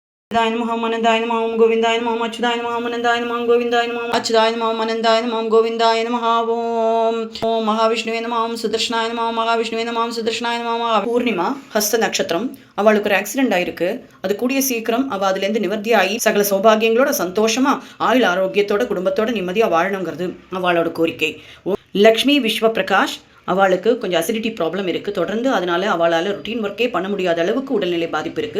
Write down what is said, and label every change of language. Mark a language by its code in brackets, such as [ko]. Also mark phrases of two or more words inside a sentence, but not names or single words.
[sa] अनन्ताय नमः ॐ गोविन्दाय नमः अच्युताय नमः अनन्ताय नमः ॐ गोविन्दाय नमः अच्युताय नमः अनन्ताय नमः ॐ गोविन्दाय नमः ॐ महाविष्णवे नमः ॐ सुदर्शनाय नमः महाविष्णवे नमः ॐ सुदर्शनाय नमः [ta] பூர்ணிமா ஹஸ்த நட்சத்திரம். அவளுக்கு ஒரு ஆக்சிடென்ட் ஆயிருக்கு. அது கூடிய சீக்கிரம் அவள் அதுலேருந்து நிவர்த்தி ஆகி சகல சௌபாகியங்களோட சந்தோஷமா ஆயுள் ஆரோக்கியத்தோட குடும்பத்தோட நிம்மதியாக வாழணுங்கிறது அவளோட கோரிக்கை. லக்ஷ்மி விஸ்வ பிரகாஷ் அவளுக்கு கொஞ்சம் [en] acidity problem [ta] இருக்குது தொடர்ந்து. அதனால அவளால் [en] routine work [ta] பண்ண முடியாத அளவுக்கு உடல்நிலை பாதிப்பு இருக்குது.